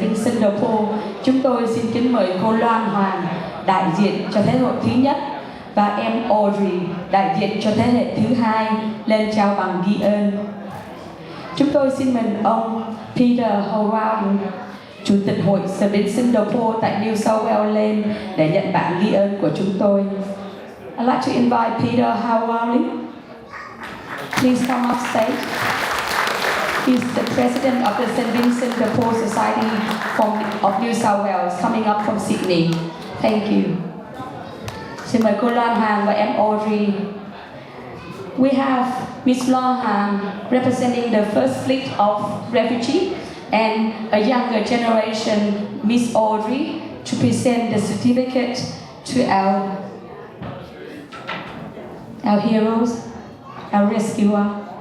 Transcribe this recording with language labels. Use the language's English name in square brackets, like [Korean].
[Vietnamese] Vincent de Paul, chúng tôi xin kính mời cô Loan Hoàng, đại diện cho thế hệ thứ nhất, và em Audrey, đại diện cho thế hệ thứ hai, lên trao bằng ghi ơn. Chúng tôi xin mời ông Peter Howard, Chủ tịch hội St. Vincent de Paul tại New South Wales lên để nhận bản ghi ơn của chúng tôi. [English] I'd like to invite Peter Howard. Please come up stage. He's the president of the St. Vincent de Paul Society of New South Wales, coming up from Sydney. Thank you. [Vietnamese] Xin mời cô Loan Hằng và em Audrey. [English] We have Miss Loan Hằng representing the first fleet of refugees and a younger generation, Miss Audrey, to present the certificate to our heroes, our rescuer.